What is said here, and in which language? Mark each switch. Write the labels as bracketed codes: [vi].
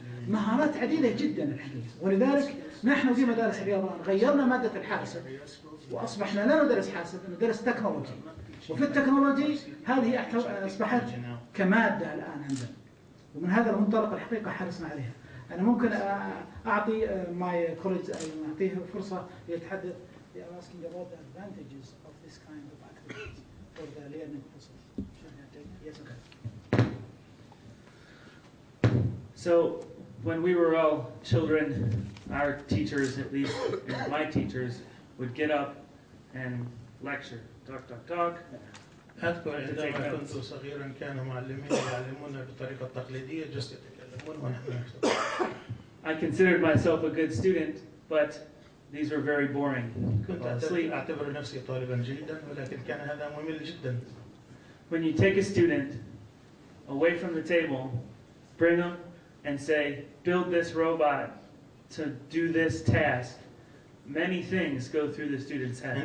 [ar] مهارات عديدة جدا الحقيقة. ولذلك نحن في مدارس الرياض غيرنا مادة الحاسب، وأصبحنا لا ندرس حاسب، ندرس تكنولوجي. وفي التكنولوجي هذه أصبحت كمادة الآن عندنا، ومن هذا المنطلق الحقيقة حرصنا عليها. أنا ممكن أعطي [en] my college, [ar] أعطيه فرصة يتحدث. [en] asking about the advantages of this kind of activities for the learning process. Yes, okay. So when we were all children, our teachers, at least my teachers, would get up and lecture, talk. [ar] أذكر عندما كنت صغيرا كانوا معلمين يعلمونا بالطريقة التقليدية، جلسوا يتكلمون ونحن نكتب. [en] I considered myself a good student, but these were very boring. [ar] كنت أعتبر نفسي طالبا جيدا، ولكن كان هذا ممل جدا. [en] When you take a student away from the table, bring them and say, build this robot to do this task, many things go through the student's head.